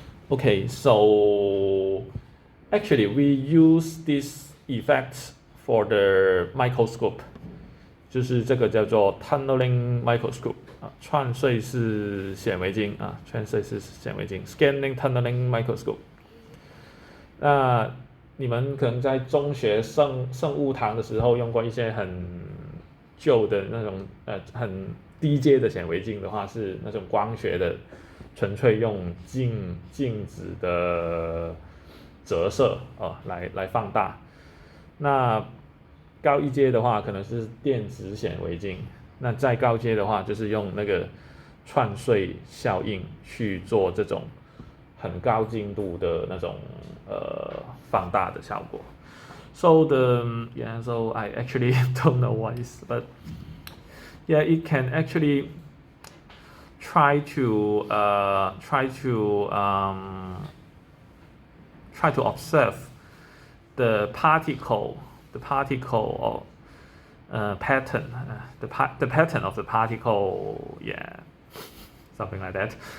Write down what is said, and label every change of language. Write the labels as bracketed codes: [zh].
[en] Okay, so actually we use this effect for the microscope， [zh] 就是这个叫做 [en] tunneling microscope [zh] 串穗式显微镜， [en] scanning tunneling microscope。 [zh] 那你们可能在中学生物堂的时候用过一些很旧的那种很低阶的显微镜的话，是那种光学的，纯粹用镜子的折射来放大。那高一阶的话可能是电子显微镜，那再高阶的话就是用那个串穗效应去做这种很高精度的那种放大的效果。 [en] So so I actually don't know what is, but it can actually try to observe the particle pattern, the pattern of the particle, something like that.